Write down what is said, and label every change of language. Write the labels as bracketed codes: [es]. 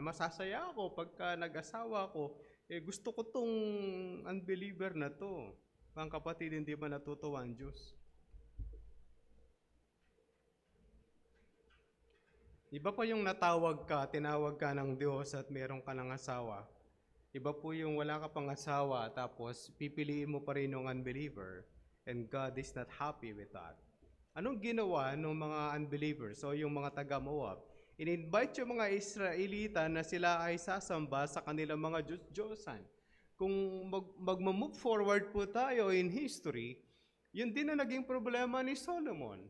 [tl] Masasaya ako pagka nag-asawa ko. Gusto ko tong unbeliever na to. Mga kapatid, hindi ba natutuwa ang Diyos? Iba po yung tinawag ka ng Diyos at meron ka ng asawa. Iba po yung wala ka pang asawa tapos pipiliin mo pa rin yung unbeliever [en] and God is not happy with that. [tl] Anong ginawa ng mga unbelievers o yung mga taga-Moab? In-invite yung mga Israelita na sila ay sasamba sa kanilang mga Diyos-Diyosan. Kung mag-move forward po tayo in history, yun din na naging problema ni Solomon.